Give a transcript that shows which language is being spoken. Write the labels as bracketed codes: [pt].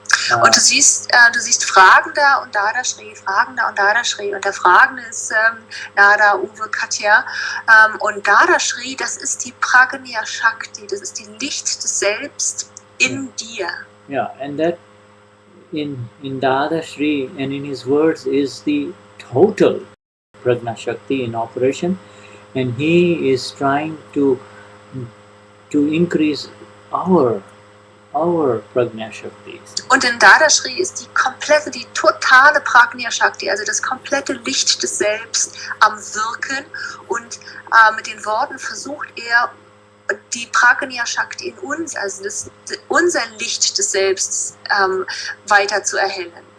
[de] Und du siehst Fragender und Dadashri, Fragender und Dadashri. Und der Fragende ist Nada, Uwe, Katja. Und Dadashri, das ist die Prajna Shakti, das ist die Licht des Selbst in dir. [en] Yeah, and that in Dadashri and in his words is the total Prajna Shakti in operation. And he is trying to increase our Prajna Shakti. [de] Und in Dadashri ist die totale Prajna Shakti, also das komplette Licht des Selbst am Wirken. Und mit den Worten versucht er, die Prajna Shakti in uns, also unser Licht des Selbst weiter zu erhellen.